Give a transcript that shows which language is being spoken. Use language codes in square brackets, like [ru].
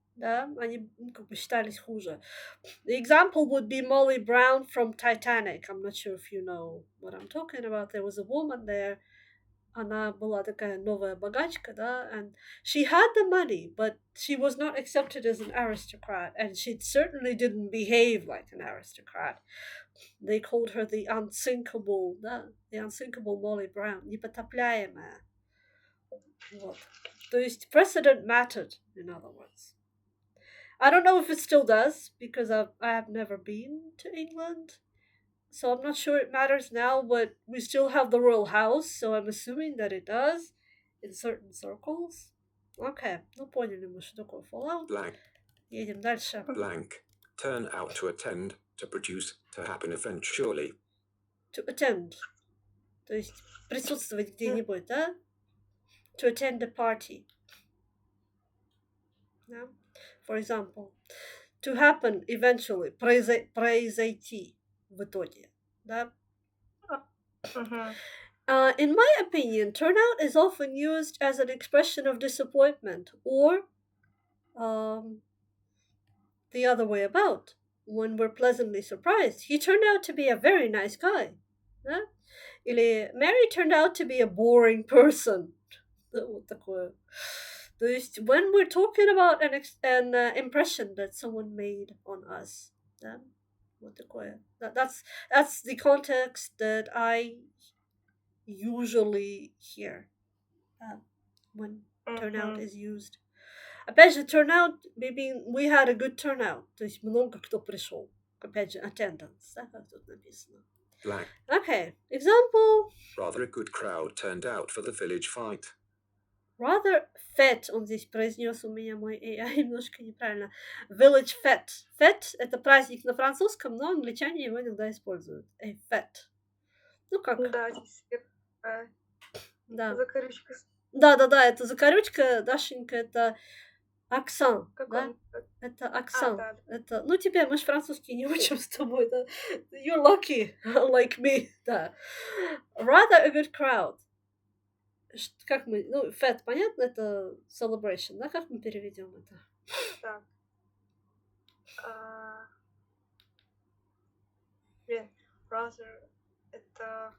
[ru] Да, они как бы считались хуже. [en] The example would be Molly Brown from Titanic. I'm not sure if you know what I'm talking about. There was a woman there. [ru] Она была такая новая богачка, да, [en] and she had the money, but she was not accepted as an aristocrat, and she certainly didn't behave like an aristocrat. They called her the unsinkable, [ru] да, [en] the unsinkable Molly Brown, [ru] непотопляемая. Вот. То есть [en] precedent mattered, in other words. I don't know if it still does, because I have never been to England. So I'm not sure it matters now, but we still have the royal house, so I'm assuming that it does in certain circles. Okay, [ru] ну поняли мы, что такое fallout. [en] Blank. [ru] Едем дальше. [en] Blank. Turn out to attend, to produce, to happen eventually. To attend. [ru] То есть присутствовать где-нибудь, да? [en] To attend a party. [ru] Да? [en] For example, to happen eventually, [ru] произойти в итоге, да? [en] In my opinion, turnout is often used as an expression of disappointment, or the other way about, when we're pleasantly surprised. He turned out to be a very nice guy. [ru] Да? Или [en] Mary turned out to be a boring person. [ru] Вот такое. То есть, [en] when we're talking about an impression that someone made on us, [ru] да? Вот такое. [en] That's the context that I usually hear when turnout is used. [ru] Опять же, [en] turnout, maybe we had a good turnout, [ru] то есть много кто пришел. Опять же, attendance, да, как тут написано. [en] Blank. Okay, example. Rather a good crowd turned out for the village fight. [ru] Rather fete, он здесь произнес у меня мой AI немножко неправильно. [en] Village fete. [ru] Fete — это праздник на французском, но англичане его иногда используют. A fete. Ну как? Да, здесь Да. закорючка. Да, это закорючка, Дашенька, это акцент, Как да? он? Это акцент. Да. Это, ну, тебе, мы же французский не учим с тобой, да? [en] You're lucky, like me, [ru] да. [en] Rather a good crowd. [ru] Как мы, ну, fete, понятно, это celebration, да? Как мы переведем это? Так. Блин, rather это...